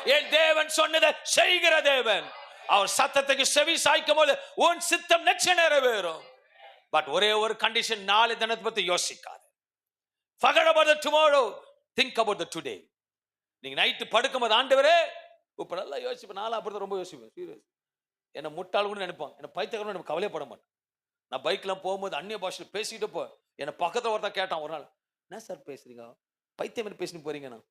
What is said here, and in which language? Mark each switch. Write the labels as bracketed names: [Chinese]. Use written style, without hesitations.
[Tamil] என் தேவன் சொன்னதை செய்கிற தேவன். அவர் சத்தத்துக்கு செவி சாய்க்கும் போது உன் சித்தம் நிச்சயம் நிறைவேறும். பட் ஒரே ஒரு கண்டிஷன், நாளை தினத்தை பத்தி யோசிக்காது. [English] Forget about the tomorrow, think about the today. [Tamil] நீங்க நைட்டு படுக்கும்போது ஆண்டவரே இப்ப நல்லா யோசிப்பேன். நாளை அப்படி ரொம்ப யோசிப்பேன். சீரியஸ். என்ன முட்டாள் கூட நினைப்பான், என்ன பைத்தியக்காரன் எனக்கு கவலைப்பட மாட்டேன். நான் பைக்லாம் போகும்போது அந்நிய பாஷையில் பேசிக்கிட்டு போ. என்ன பக்கத்துல ஒருத்தன் கேட்டான் ஒரு நாள், என்ன சார் பேசுறீங்க, பைத்தியம் பேசிட்டு போறீங்க?